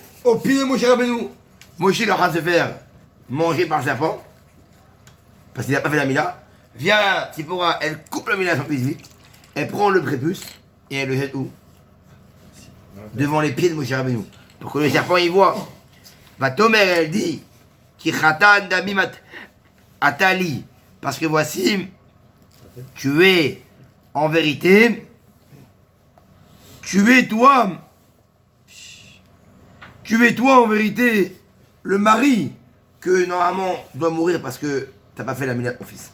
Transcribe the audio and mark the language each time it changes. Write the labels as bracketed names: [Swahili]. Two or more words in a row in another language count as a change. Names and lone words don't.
[French] Au pied de Moshe Rabbeinu. Moshe est en train de se faire manger par le serpent, parce qu'il n'a pas fait la Mila. Vient Tzipora, elle coupe la Mila à son fils vite. Elle prend le prépuce et elle le jette où? Devant les pieds de Moshe Rabbeinu. Pour que le serpent y voit. Va Tomer, elle dit, [Hebrew] כי חתן דמים אתה לי. [French] Parce que voici, tu es en vérité, tu es toi en vérité le mari que normalement doit mourir parce que t'as pas fait la Mila de ton fils.